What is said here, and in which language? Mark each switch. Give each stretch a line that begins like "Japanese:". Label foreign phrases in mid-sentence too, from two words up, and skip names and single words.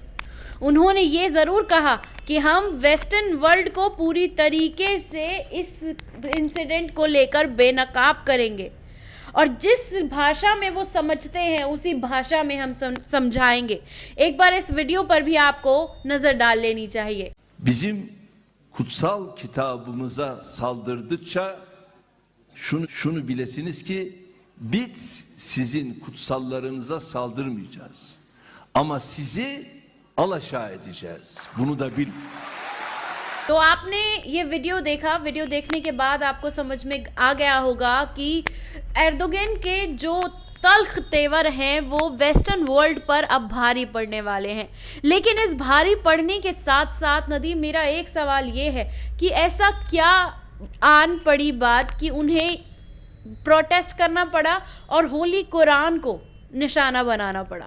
Hindi: उन्होंने ये ज़रूर कहा कि हम
English: western world
Hindi: को पूरी तरीके से इस इंसिडेंट को लेकर बेनकाब करेंगे। और जिस भाषा में वो समझते हैं उसी भाषा में हम समझाएंगे। एक बार इस वीडियो पर भी आपको नजर डाल लेनी चाहिए।
Turkish: Bizim kutsal kitabımıza saldırdıkça şunu bilesiniz ki biz sizin kutsallarınıza saldırmayacağız. Ama sizi alaşağı edeceğiz. Bunu da bilin.
Hindi: तो आपने ये वीडियो देखा, वीडियो देखने के बाद आपको समझ में आ गया होगा कि एर्दोगन के जो तल्ख तेवर हैं वो
English: western world
Hindi: पर अब भारी पड़ने वाले हैं। लेकिन इस भारी पड़ने के साथ साथ नदीम, मेरा एक सवाल ये है कि ऐसा क्या आन पड़ी बात कि उन्हें प्रोटेस्ट करना पड़ा और होली कुरान को निशाना बनाना पड़ा?